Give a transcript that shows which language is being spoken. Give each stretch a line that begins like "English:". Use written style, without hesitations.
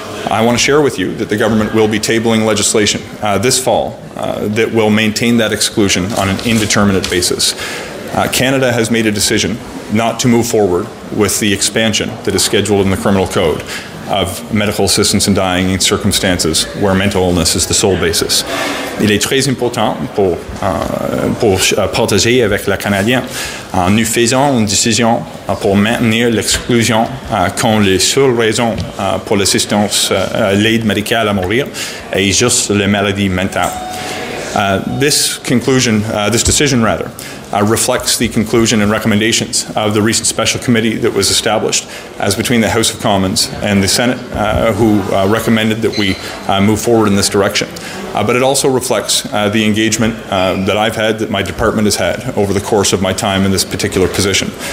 English: I want to share with you that the government will be tabling legislation this fall that will maintain that exclusion on an indeterminate basis. Canada has made a decision not to move forward with the expansion that is scheduled in the Criminal Code of medical assistance in dying in circumstances where mental illness is the sole basis.
French: Il est très important pour partager avec les Canadiens. Nous faisons une décision pour maintenir l'exclusion comme la seule raison pour l'assistance, l'aide médicale à mourir est juste les maladies mentales.
English: This decision reflects the conclusion and recommendations of the recent special committee that was established as between the House of Commons and the Senate, who recommended that we move forward in this direction. But it also reflects the engagement that I've had, that my department has had over the course of my time in this particular position.